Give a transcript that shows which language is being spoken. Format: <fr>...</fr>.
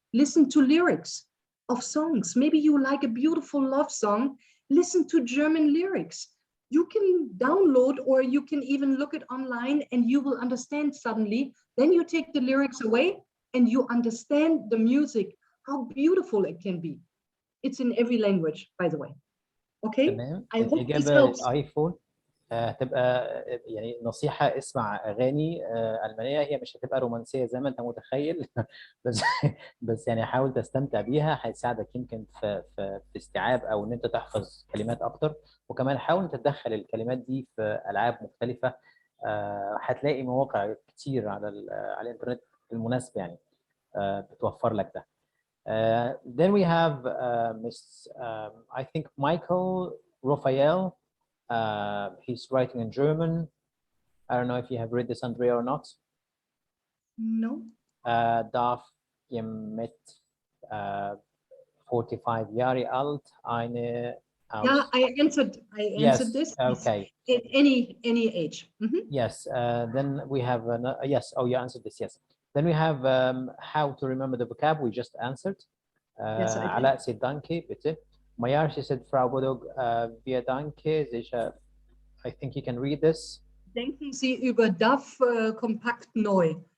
<en>Listen to lyrics of songs. Maybe you like a beautiful love song, listen to German lyrics. You can download or you can even look it online and you will understand suddenly. Then you take the lyrics away and you understand the music, how beautiful it can be. It's in every language, by the way. Okay,</en> <ar>تمام.</ar> <en>I hope this</en> <ar>الإجابة</ar> <en>helps. IPhone.</en> <ar>هتبقى يعني نصيحة، اسمع أغاني ألمانية. هي مش هتبقى رومانسية زي ما أنت متخيل بس يعني حاول تستمتع بيها، هيساعدك يمكن في استيعاب أو إن أنت تحفظ كلمات أكتر. وكمان حاول أنت تدخل الكلمات دي في ألعاب مختلفة. هتلاقي مواقع كتير على الإنترنت المناسبة يعني بتوفر لك ده.</ar> <en>Then we have Miss I think Michael Raphael. He's writing in German. I don't know if you have read this, Andrea, or not. No.</en> <de>Darf je mit 45 Jahre alt eine aus...</de> <en>Yeah, I answered yes, this. okay. In any age. Mm-hmm. Yes, then we have, yes, oh, you answered this, yes. Then we have how to remember the vocab, we just answered. Yes, I did. Ala said</en> <de>danke, bitte.</de> <en>Mayar, she said, Frau Bodog,</en> <de>wir danke, sicher.</de> <en>I think you can read this.</en> <de>Denken Sie über DAF kompakt neu.</de>